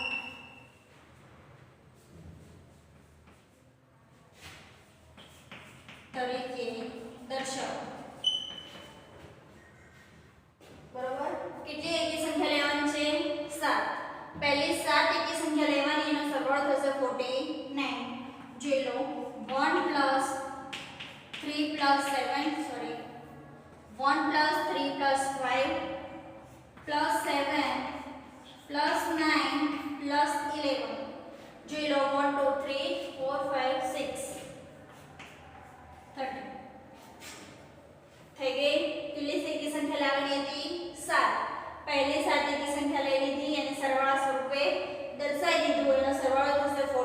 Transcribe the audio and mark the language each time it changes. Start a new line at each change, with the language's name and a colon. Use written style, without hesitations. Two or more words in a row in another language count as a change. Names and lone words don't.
Gujarati: તરીકે દર્શાવો બરોબર કેટલી એકી સંખ્યા લેવાની છે 7 પહેલી 7 એકી સંખ્યા લેવાની એનો સરવાળો થશે 49 જોઈ લો
English: 1 plus 3 plus 7 sorry 1 plus 3 plus 5 plus 7 plus 9 plus 11
Gujarati: જોઈ લો 1 2 3 4 5 6 30 થઈ ગઈ કેટલી એકી સંખ્યા લાવવાની હતી 7 પહેલી 7 એકી સંખ્યા લઈ લીધી અને સરવાળા સ્વરૂપે દર્શાવી દીધું એનો સરવાળો થશે